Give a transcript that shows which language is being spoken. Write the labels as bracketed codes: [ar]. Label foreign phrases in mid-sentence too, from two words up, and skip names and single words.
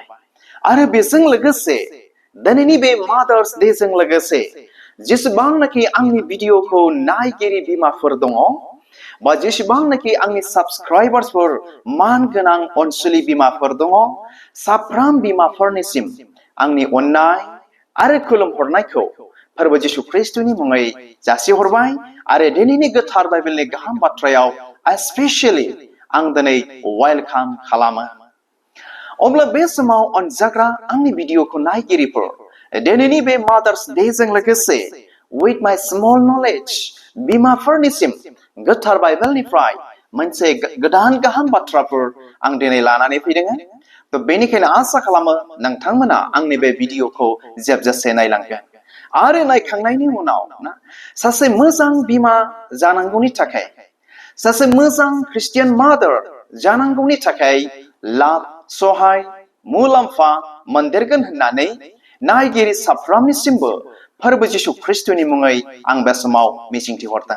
[brx] आरो बेजों लोगोसे दिनैनि बे मादार्स डे जों लोगोसे जेसेबांनाखि आंनि भिडिअखौ नायगिरि बिमाफोर दङ बा जेसेबांनाखि आंनि साबस्क्राइबार्सफोर मान गोनां अनसुलि बिमाफोर दङ, साफ्रोम बिमाफोरनिसिम आंनि अननाय आरो खुलुमहरनायखौ फोरबो जिशु ख्रिस्टनि मुङै जासिहरबाय। आरो दिनैनि गोथार बाइबेलनि गाहाम बाथ्रायाव स्पेशली आं दिनै वेलकाम खालामो। अब्ला बे समाव अनजाग्रा आंनि भिडिअखौ नायगिरिफोर, दिनैनि बे मादार्स डे जों लोगोसे [en] with my small knowledge [brx] बिमाफोरनिसिम गोथार बाइबेलनिफ्राय मोनसे गोदान गाहाम बाथ्राफोर आं दिनै लानानै फैदों। तो बेनिखायनो आसा खालामो नोंथांमोना आंनि बे भिडिअखौ जोबजासे नायलांगोन। आरो नायखांनायनि उनाव सासे मोजां बिमा जानांगौनि थाखाय, सासे मोजां ख्रिस्टियान मादार जानांगौनि थाखाय लाब, सहाय, मुलाम्फा मोनदेरगोन होननानै नायगिरि साफ्रोमनिसिमबो फोरबो जिशु ख्रिस्टनि मुङै आं बे समाव मिजिंथिहरदों।